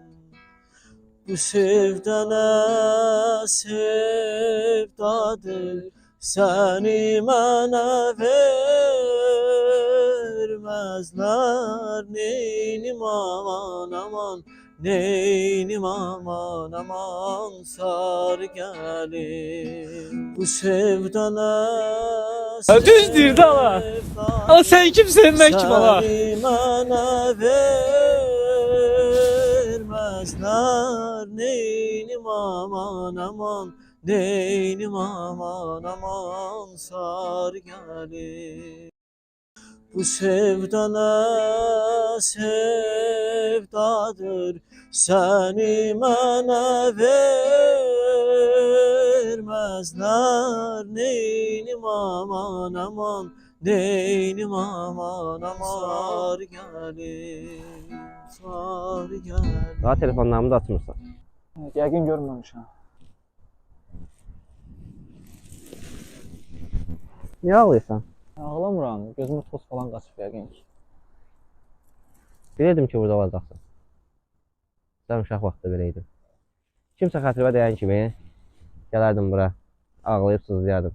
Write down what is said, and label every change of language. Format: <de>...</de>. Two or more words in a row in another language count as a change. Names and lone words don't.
<tr>Bu sevdana sevdadır, seni bana vermezler. Neynim aman aman, neynim aman aman, sar gelin. Bu sevdana</tr> <az>düz deyirdi ala. Ala sən kimsən, mən kim ala?</az> <tr>seni bana vermezler. Neynim aman aman, neynim aman aman, sar gelin. Bu sevdana sevdadır, seni bana vermezler. Neynim aman aman, neynim aman aman, sar gelin, sar gelin.</tr> <az>Daha telefonlarımı da atmırsan. Yəqin görməmişəm.</az> <tr>Niye ağlıyorsan?</tr> <az>Ağlamıram, gözümə toz falan qaçıb yəqin ki. Bilirdim ki burada olacaqsın. Sən uşaq vaxtı belə idin. Kimsə xətrivə deyən kimi gələrdim bura, ağlayıb sızlayardım.</az>